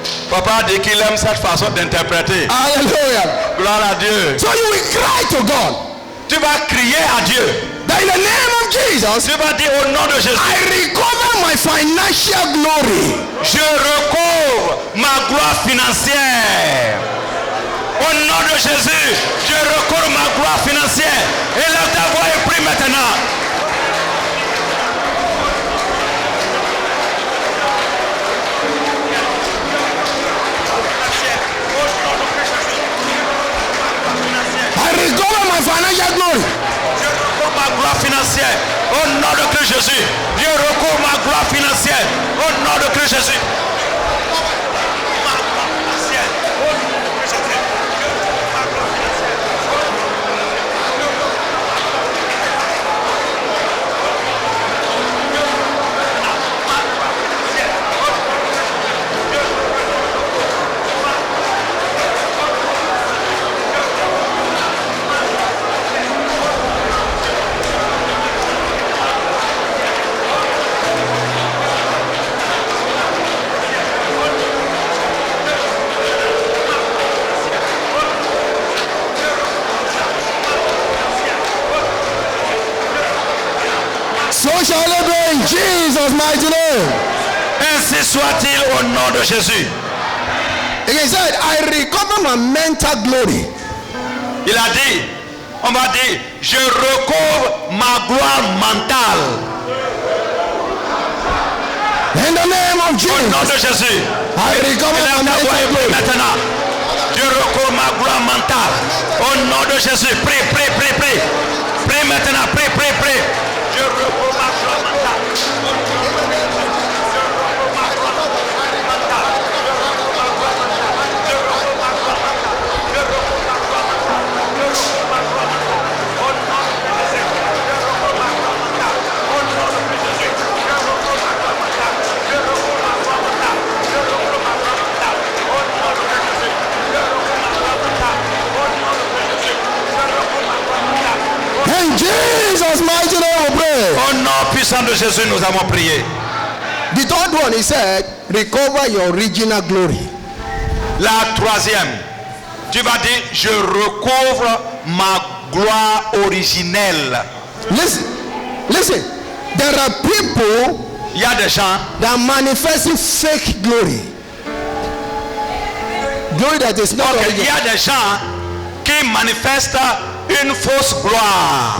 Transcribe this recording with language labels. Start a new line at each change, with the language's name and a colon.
French: Papa dit qu'il aime cette façon d'interpréter.
English: Hallelujah.
French: Gloire à Dieu.
English: So you will cry to God
French: Tu vas crier à Dieu.
English: that in the name of Jesus,
French: Tu vas dire au nom de Jésus.
English: I recover my financial glory.
French: Je recouvre ma gloire financière. Au nom de Jésus, je recouvre ma gloire financière. Et là, ta voix est prise maintenant.
English: I recover my financial glory.
French: Je recouvre ma gloire financière. Au nom de Christ Jésus. Je recouvre ma gloire financière. Au nom de Christ Jésus.
English: So shall it be in Jesus' mighty name.
French: Ainsi soit-il au nom de Jésus.
English: And he said, I recover my mental glory.
French: Il a dit, on va dire, je recouvre ma gloire mentale.
English: In the name of
French: Au nom de
English: Jesus,
French: Jésus.
English: I recover my mental glory.
French: Maintenant, je recouvre ma gloire mentale. Au nom de Jésus, prie, prie, prie, prie. Prie maintenant, prie, prie, prie. Je recouvre ma gloire mentale.
English: In Jesus' mighty name we pray.
French: Au nom puissant de Jésus, nous avons prié.
English: The third one, he said, recover your original glory.
French: La troisième, tu vas dire, je recouvre ma gloire originelle.
English: Listen, there are people
French: Il y a des gens
English: that manifest fake glory. Glory that is not
French: il y
English: original.
French: a des gens qui manifestent une fausse gloire.